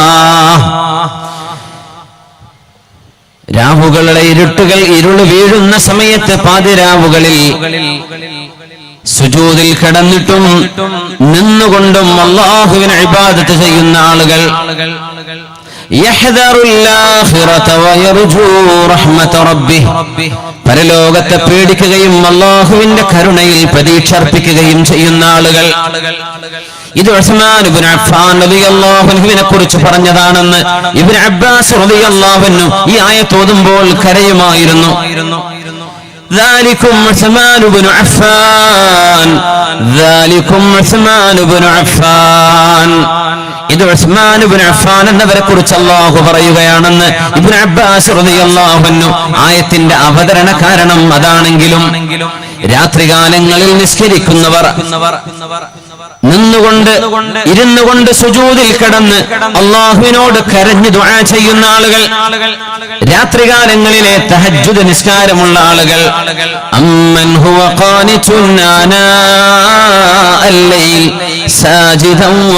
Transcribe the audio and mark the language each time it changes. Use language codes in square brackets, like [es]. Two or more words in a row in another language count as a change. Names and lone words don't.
[ml] രാവുകളുടെ ഇരുള് വീഴുന്ന സമയത്ത് പാതിരാവുകളിൽ സുജൂദിൽ കിടന്നിട്ടും നിന്നുകൊണ്ടും അല്ലാഹുവിനെ ഇബാദത്ത് ചെയ്യുന്ന ആളുകൾ, പരലോകത്തെ പേടിക്കുകയും അല്ലാഹുവിന്റെ കരുണയിൽ പ്രതീക്ഷ അർപ്പിക്കുകയും ചെയ്യുന്ന ആളുകൾ. ഇത് ഉസ്മാൻ ഇബ്നു അഫ്ഫാൻ [ar] رضي الله عنه [ml] കുറിച്ച് പറഞ്ഞതാണെന്ന് ഇബ്നു അബ്ബാസ് [ar] رضي الله عنه [ml] ഈ ആയത്ത് ഓതുമ്പോൾ കരയുമായിരുന്നു. [ar] ذلكم عثمان بن عفان ذلكم عثمان بن عفان. [ml] ഇത് ഉസ്മാൻ ഇബ്നു അഫ്ഫാൻ എന്നവരെ കുറിച്ച് അല്ലാഹു പറയുകയാണെന്ന് ഇബ്നു അബ്ബാസ് [ar] رضي الله عنه. [ml] ആയത്തിന്റെ അവതരണ കാരണം അതാണെങ്കിലും രാത്രികാലങ്ങളിൽ നിസ്കരിക്കുന്നവർ, നിന്നുകൊണ്ട് ഇരുന്നുകൊണ്ട് സുജൂദിൽ കിടന്ന് അല്ലാഹുവിനോട് കരഞ്ഞു ദുആ ചെയ്യുന്ന ആളുകൾ, രാത്രികാലങ്ങളിലെ തഹജ്ജുദ് നിസ്കാരമുള്ള ആളുകൾ, [ar] أمن هو قانت آناء الليل ساجدا